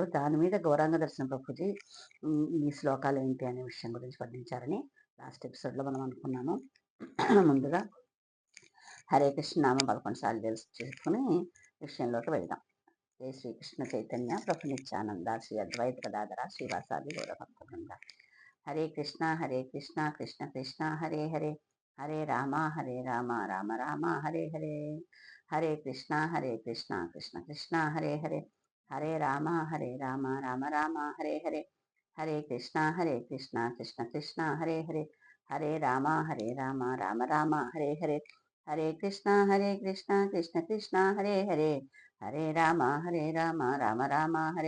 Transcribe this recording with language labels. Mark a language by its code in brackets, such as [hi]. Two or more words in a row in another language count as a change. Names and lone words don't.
[te] దాని మీద గౌరాంగ దర్శన ప్రభుజీ ఈ శ్లోకాలు ఏంటి అనే విషయం గురించి వర్ణించారని లాస్ట్ ఎపిసోడ్లో మనం అనుకున్నాము. ముందుగా హరే కృష్ణ నామం 11 సార్లు తెలుసుకుని విషయంలోకి వెళ్దాం. [sa] జై శ్రీకృష్ణ చైతన్య ప్రభు నిత్యానంద శ్రీ అద్వైత గదాధర శ్రీవాసాది గౌరభక్త. హరే కృష్ణ కృష్ణ కృష్ణ హరే హరే, హరే రామ రామ రామ హరే హరే, హరే కృష్ణ కృష్ణ కృష్ణ హరే హరే, హరే రామ రామ రామ హరే హరే, హరే కృష్ణ కృష్ణ కృష్ణ హరే హరే, హరే రామ రామ రామ హరే హరే, హరే కృష్ణ కృష్ణ కృష్ణ హరే హరే, హరే రామ రామ రామ హరే